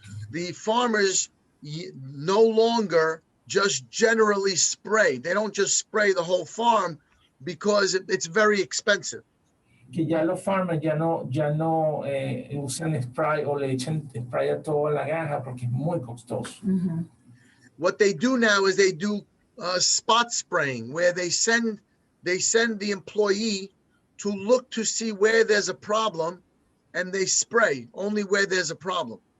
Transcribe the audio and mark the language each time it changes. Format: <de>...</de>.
<en>The farmers no longer just generally spray. They don't just spray the whole farm because it's very expensive.</en> <es>Que ya los farmers ya no usan spray o le echan spray a toda la granja porque es muy costoso. Mm-hmm.</es> <en>What they do now is they do spot spraying, where they send the employee to look to see where there's a problem and they spray only where there's a problem.</en>